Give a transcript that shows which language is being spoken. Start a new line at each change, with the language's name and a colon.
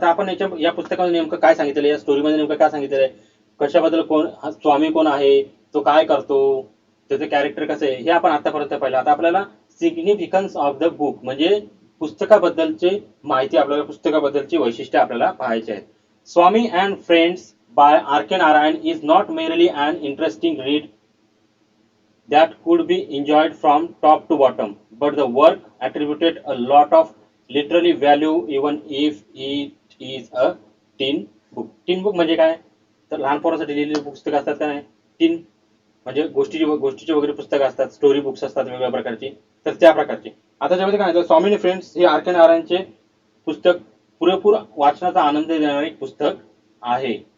Marathi: आता आपण या पुस्तकामध्ये नेमकं काय सांगितलेलं आहे, या स्टोरीमध्ये नेमकं काय सांगितलेलं आहे, कशाबद्दल कोण हा स्वामी कोण आहे, तो काय करतो, त्याचं कॅरेक्टर कसं आहे, हे आपण आतापर्यंत पाहिलं. आता आपल्याला
English: significance of the book
Marathi: म्हणजे पुस्तकाबद्दलची माहिती, आपल्याला पुस्तकाबद्दलची वैशिष्ट्य आपल्याला पाहायचे आहेत.
English: Swami and friends by R K Narayan is not merely an interesting read that could be enjoyed from top to bottom, but the work attributed a lot of literary value even if it is a teen book.
Marathi: Tin book म्हणजे काय, तर लहान पोरांसाठी लिहिलेली पुस्तकं असतात का नाही, टीन म्हणजे गोष्टीची वगैरे पुस्तकं असतात, स्टोरी बुक्स असतात वेगवेगळ्या प्रकारची, तर त्या प्रकारची. आता त्याच्यामध्ये काय आहे, स्वामी फ्रेंड्स हे आर के नारायणचे पुस्तक पुरेपूर वाचनाचा आनंद देणारे एक पुस्तक आहे.